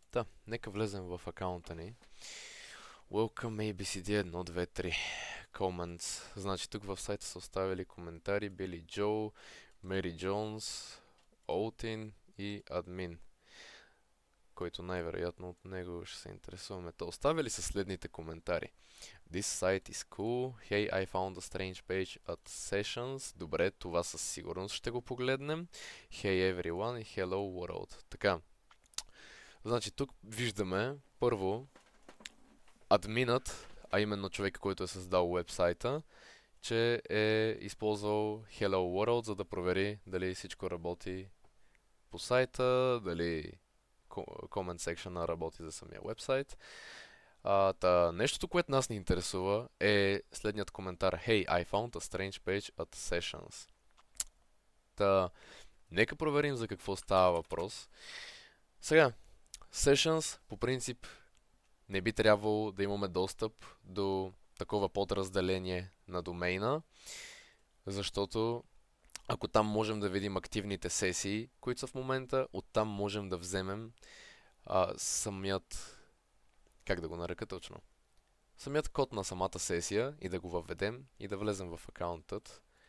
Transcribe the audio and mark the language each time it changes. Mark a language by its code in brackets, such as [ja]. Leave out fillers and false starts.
[bg] Та, нека влезем в акаунта ни. [en] Welcome ABCD 1, 2, 3. [bg] Comments. Значи тук в сайта са оставили коментари Били Джо, Мери Джонс, Олтин и админ, който най-вероятно от него ще се интересуваме. Та оставили са следните коментари. [en] This site is cool. Hey, I found a strange page at sessions. [bg] Добре, това със сигурност ще го погледнем. [en] Hey everyone [bg] и [en] hello world. [bg] Така. Значи тук виждаме първо админът, а именно човек, който е създал вебсайта, че е използвал Hello World, за да провери дали всичко работи по сайта, дали comment section работи за самия вебсайт. Нещото, което нас ни интересува е следният коментар. [en] Hey, I found a strange page at sessions. [bg] Нека проверим за какво става въпрос. Сега, sessions по принцип не би трябвало да имаме достъп до такова подразделение на домейна, защото ако там можем да видим активните сесии, които са в момента, оттам можем да вземем самият, как да го нарека точно, самият код на самата сесия и да го въведем и да влезем в акаунтът.